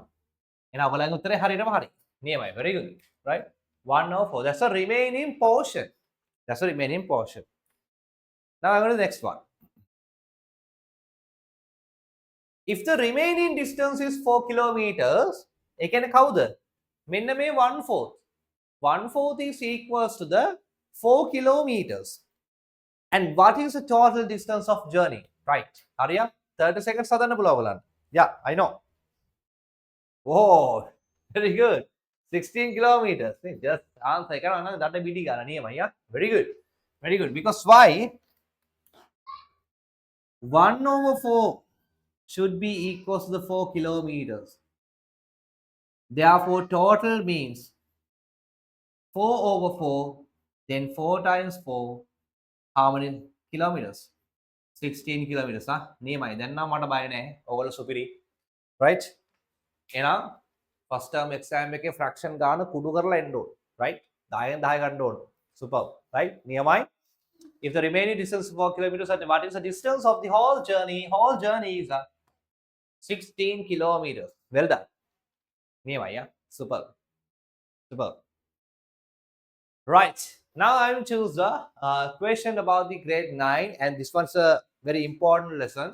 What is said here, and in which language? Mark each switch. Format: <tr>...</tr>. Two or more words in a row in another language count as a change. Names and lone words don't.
<en>And our language hari. Nearby, very good, right? 1/4. That's the remaining portion. That's the remaining portion. Now I'm going to the next one. If the remaining distance is 4 kilometers,</en> <si>එකන කවුද? මෙන්න මේ 1/4.</si> <en>1/4 is equals to the 4 kilometers. And what is the total distance of journey? Right.</en> <si>හරියා? 30 seconds හදන්න පුළුවන් ඔයගලන්ට.</si> <en>Yeah, I know. Oh, very good. 16 kilometers. Just answer</en> <si>එක කරනවා නම් දඩ බිඩි ගන්න නියමයි.</si> <en>Yeah. Very good. Very good. Because why? 1/4 should be equals to the 4 kilometers. Therefore, total means 4/4, then 4 times 4, how many kilometers? 16 kilometers.</en> <si>නියමයි. දැන් නම් මට බය නැහැ. ඔයගොල්ලෝ සුපිරි. Right? එහෙනම්</si> <en>first term exam</en> <si>එකේ fraction ගාන කුඩු කරලා එන්න ඕන. Right? 10න් 10 ගන්න ඕන.</si> <en>Super. Right?</en> <si>නියමයි.</si> <en>If the remaining distance is 4 kilometers, what is the distance of the whole journey? Whole journey is 16 kilometers. Well done. Anyway, yeah, super. Right. Now I will choose the question about the grade 9, and this one's a very important lesson.</en>